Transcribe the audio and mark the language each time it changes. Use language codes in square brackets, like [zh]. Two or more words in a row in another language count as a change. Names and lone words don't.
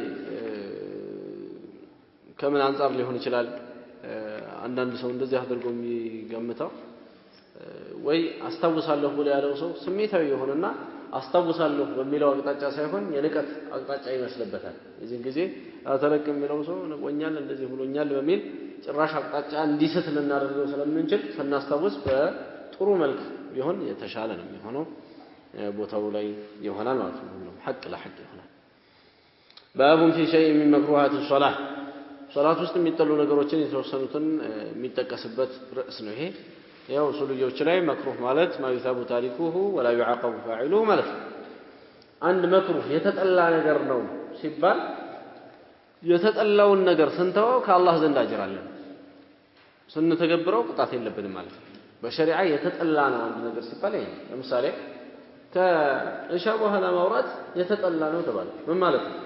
[am] ከምን አንፃር ሊሆን ይችላል አንዳንድ ሰው እንደዚህ አድርጎ የሚገምተው ወይ አስታውሳለሁ ብሎ ያለው ሰው ስሜታዊ የሆነና አስታውሳለሁ በሚለው አቅጣጫ ሳይሆን የንቀት አቅጣጫ ይመስልበታል። የዚህን ጊዜ አተለቅ የሚለው ሰው ነቆኛል እንደዚህ ብሎኛል በሚል ጭራሽ አቅጣጫ እንዲስት ልናደርገው ስለምንችል ስናስታውስ በጥሩ መልክ ቢሆን የተሻለ ነው የሚሆነው። ቦታው ላይ ይሆናል ማለት ነው። ሐቅ ለሐቅ ይሆናል። [ar] باب في شيء من مكروهات الصلاه [am] ሶላት ውስጥ የሚጠሉ ነገሮችን የተወሰኑትን የሚጠቀስበት ርዕስ ነው ይሄ። ያው ሱልዮች ላይ መክሩህ ማለት [ar] ما يثاب تاركه ولا يعاقب فاعله [am] ማለት ነው። አንድ መክሩህ የተጠላ ነገር ነው ሲባል የተጠላውን ነገር ስንተወው ከአላህ ዘንድ አጅር አለን፣ ስንተገብረው ቅጣት የለብንም ማለት ነው። በሸሪዓ የተጠላ ነው አንድ ነገር ሲባል ይሄ ለምሳሌ ከኢሻ በኋላ ማውራት የተጠላ ነው ተባለ። ምን ማለት ነው?